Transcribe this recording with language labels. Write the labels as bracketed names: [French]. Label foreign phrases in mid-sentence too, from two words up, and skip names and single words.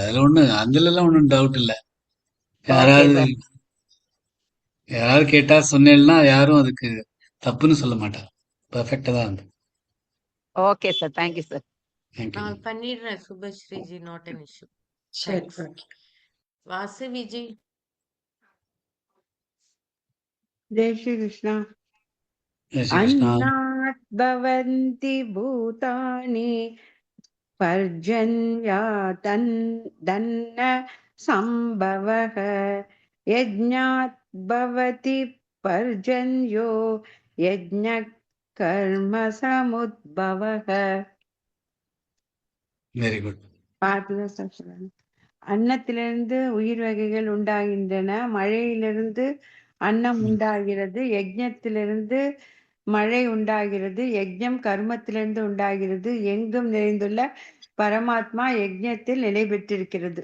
[Tamil] அதுல அதுல எல்லாம் ஒண்ணும் டவுட் இல்ல. ஓகே யாராவது சார். யாராவது கேட்டா சொன்னேன்னா யாரும் அதுக்கு தப்புன்னு சொல்ல மாட்டாங்க. பர்ஃபெக்டா தான் இருந்து. [English] okay sir, thank you sir. [Tamil] தேங்க்யூ. நான் பண்ணிடுறேன் சுபஸ்ரீஜி, [English] not an issue. [Tamil] சரி, Thanks. ஓகே. வாசுவிஜி. [Hindi] जय श्री कृष्ण। [Tamil] ஜெய் ஸ்ரீ கிருஷ்ணா. [Sanskrit] अन्नात् भवन्ति भूतानि पर्जन्यातन्न सम्भवः, यज्ञात् भवति पर्जन्यो यज्ञः कर्म समुद्भवः। [English] very good. [Tamil] அன்னத்திலிருந்து உயிர் வகைகள் உண்டாகின்றன, மழையிலிருந்து அன்னம் உண்டாகிறது, யஜ்ஞத்திலிருந்து மழை உண்டாகிறது, யஜ்ஞம் கர்மத்திலிருந்து உண்டாகிறது, எங்கும் நிறைந்துள்ள பரமாத்மா யஜ்ஞத்தில் நிலை பெற்றிருக்கிறது.